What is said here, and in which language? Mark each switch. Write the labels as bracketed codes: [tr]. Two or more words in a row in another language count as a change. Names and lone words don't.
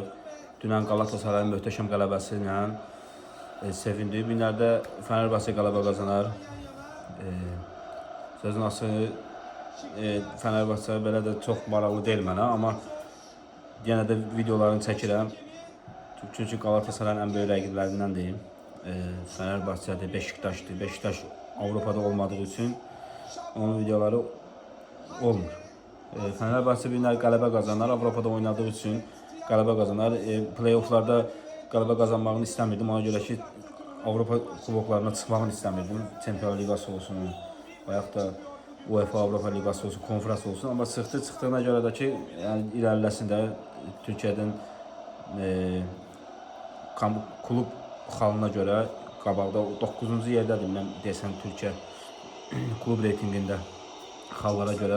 [az] Dünən Qalatasarayın möhtəşəm qələbəsi ilə sevindik. Bu günlərdə Fenerbahçe qələbə qazanar. Sözün açığı Fenerbahçe belə də çox maraqlı deyil mənə, amma yenə də videolarını çəkirəm. Çünki Qalatasarayın ən böyük rəqiblərindən deyim. [tr] Fenerbahçe'de Beşiktaş'tı. Beşiktaş Avrupa'da olmadığı için [az] onun videoları olmur. Fenerbahçe bir qələbə qazanar. [tr] Avrupa'da oynadığı için [az] qələbə qazanar. Playoff'larda qələbə qazanmağını istəmirdim. Ona görə ki Avropa kuboklarına çıxmağını istəmirdim. Çempionlar Liqası olsun, bayaq da UEFA Avropa Liqası olsun, konferans olsun. Amma çıxdığına görə də ki, yəni irəliləsin də Türkiyədən klub xalına görə qabaqda 9-cu yerdədir mən desəm Türkiyə klub reytinqində xallara görə.